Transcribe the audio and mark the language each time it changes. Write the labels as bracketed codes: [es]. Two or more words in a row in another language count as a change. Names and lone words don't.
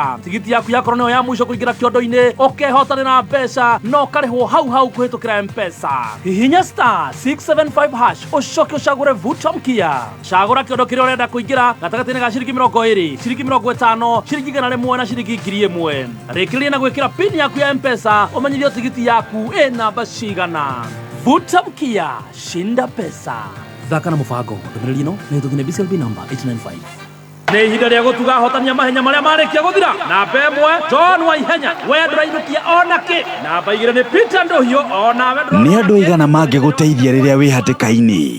[ki] Tigiti yaku yakorwo nĩyo ya mũico kũingĩra kĩondo-inĩ ũkehotanĩra mbeca no karĩhwo hau kũhĩtũkĩra M-Pesa. Hihinya *675# ũcoke ũcagũre [sw] vuta mkia. [ki] Cagũra kĩondo kĩrĩa ũrenda kũingĩra gatagatĩ-inĩ ga ciringi 20, ciringi 50, ciringi 100 na ciringi 1000. Rĩkĩrĩria na gwĩkĩra pin yaku ya M-Pesa ũmenyithio tigiti yaku ĩ namba cigana. [sw] Vuta mkia, shinda pesa. [ki] Thaka na mũbango ndũmĩrĩri ĩno nĩ tũkinya [en] BCLB number 895. [ki] Nĩ ihinda rĩa gũtuga ahotania mahenya marĩa marĩkia gũthira. Namba 1 John Waihenya we ndũrainukia onakĩ. Namba 2 nĩ Peter Ndohio onawe nĩ andũ aigana mangĩgũteithia rĩrĩa wĩ hatĩka-inĩ?